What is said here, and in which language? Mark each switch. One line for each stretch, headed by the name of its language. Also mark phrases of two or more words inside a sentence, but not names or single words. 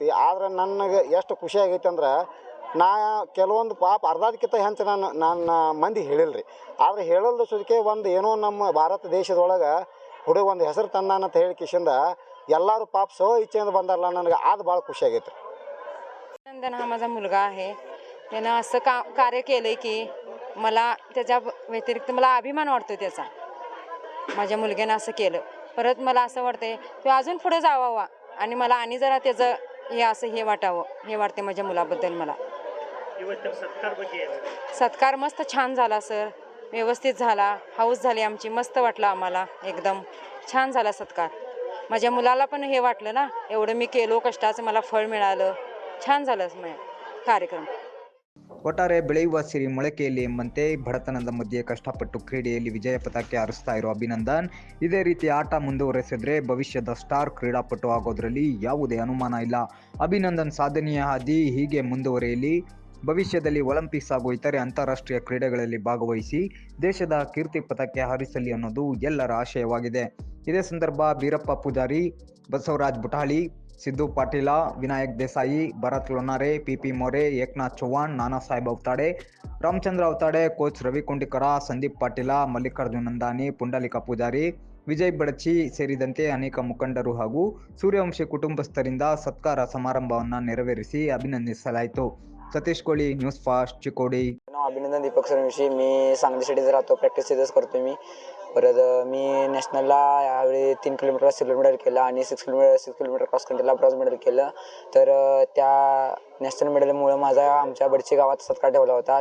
Kannada: ಆದ್ರೆ ನನಗೆ ಎಷ್ಟು ಖುಷಿ ಆಗೈತೆ ಅಂದ್ರೆ, ನಾ ಕೆಲವೊಂದು ಪಾಪ ಅರ್ಧಕ್ಕಿಂತ ಹೆಚ್ಚು ನಾನು ಮಂದಿ ಹೇಳಿಲ್ಲ ರೀ. ಆದರೆ ಹೇಳಲ್ದು ಸುದಕ್ಕೆ ಒಂದು ಏನೋ ನಮ್ಮ ಭಾರತ ದೇಶದೊಳಗೆ ಹುಡುಗ ಒಂದು ಹೆಸರು ತಂದಾನಂತ ಹೇಳಿ ಕಿಶಿಂದ ಎಲ್ಲರೂ ಪಾಪ ಇಚ್ಛೆಯಿಂದ ಬಂದಾರಲ್ಲ, ನನಗೆ ಅದು ಭಾಳ ಖುಷಿ ಆಗೈತೆ ರೀ.
Marathi: अभिनंदन हा माझा मुलगा आहे. त्यानं असं कार्य केलं की मला त्याच्या व्यतिरिक्त मला अभिमान वाटतो त्याचा. माझ्या मुलग्यानं असं केलं, परत मला असं वाटतंय तो अजून पुढे जावावा आणि मला आणि जरा त्याचं हे वाटावं, हे वाटते माझ्या मुलाबद्दल मला. सत्कार मस्त छान झाला सर, व्यवस्थित झाला, हाऊस झाली आमची, मस्त वाटलं आम्हाला, एकदम छान झाला सत्कार. माझ्या मुलाला पण हे वाटलं ना, एवढं मी केलो, कष्टाचं मला फळ मिळालं, छान झालं ಕಾರ್ಯಕ್ರಮ.
Kannada: ಒಟ್ಟಾರೆ ಬೆಳೆಯುವ ಸಿರಿ ಮೊಳಕೆಯಲ್ಲಿ ಎಂಬಂತೆ ಬಡತನದ ಮಧ್ಯೆ ಕಷ್ಟಪಟ್ಟು ಕ್ರೀಡೆಯಲ್ಲಿ ವಿಜಯ ಪತಾಕೆ ಹಾರಿಸ್ತಾ ಇರೋ ಅಭಿನಂದನ್ ಇದೇ ರೀತಿ ಆಟ ಮುಂದುವರೆಸಿದ್ರೆ ಭವಿಷ್ಯದ ಸ್ಟಾರ್ ಕ್ರೀಡಾಪಟು ಆಗೋದ್ರಲ್ಲಿ ಯಾವುದೇ ಅನುಮಾನ ಇಲ್ಲ. ಅಭಿನಂದನ್ ಸಾಧನೆಯ ಹಾದಿ ಹೀಗೆ ಮುಂದುವರೆಯಲಿ. ಭವಿಷ್ಯದಲ್ಲಿ ಒಲಿಂಪಿಕ್ಸ್ ಹಾಗೂ ಇತರೆ ಅಂತಾರಾಷ್ಟ್ರೀಯ ಕ್ರೀಡೆಗಳಲ್ಲಿ ಭಾಗವಹಿಸಿ ದೇಶದ ಕೀರ್ತಿ ಪತಾಕೆ ಹಾರಿಸಲಿ ಅನ್ನೋದು ಎಲ್ಲರ ಆಶಯವಾಗಿದೆ. ಇದೇ ಸಂದರ್ಭ ಬೀರಪ್ಪ ಪೂಜಾರಿ, ಬಸವರಾಜ್ ಬುಟಾಳಿ, सिद्धू पाटील, विनायक देसाई, भरत लोणारे, PP मोरे, एकनाथ चव्हाण, नानासाहेब अवताडे, रामचंद्र अवताडे, ಕೋಚ್ ರವಿ ಕೊಂಡಿಕರ, ಸಂದೀಪ್ ಪಾಟೀಲ, ಮಲ್ಲಿಕಾರ್ಜುನ್ ನಂದಾನಿ, ಪುಂಡಲಿಕ ಪೂಜಾರಿ, ವಿಜಯ್ ಬಡಚಿ ಸೇರಿದಂತೆ ಅನೇಕ ಮುಖಂಡರು ಹಾಗೂ ಸೂರ್ಯವಂಶಿ ಕುಟುಂಬಸ್ಥರಿಂದ ಸತ್ಕಾರ ಸಮಾರಂಭವನ್ನು ನೆರವೇರಿಸಿ ಅಭಿನಂದಿಸಲಾಯಿತು.
Marathi: सतीश कोळी, न्यूज फास्ट, चिकोडी. नाव अभिनंदन दीपक सरविशी. मी सांगली सिटीत राहतो. प्रॅक्टिस तिथंच करतो मी. परत मी नॅशनलला यावेळी 3 किलोमीटर सिल्वर मेडल केलं आणि 6 किलोमीटर क्रॉस कंट्रीला ब्रॉन्झ मेडल केलं. तर त्या नॅशनल मेडलमुळं माझा आमच्या बडची गावात सत्कार ठेवला होता.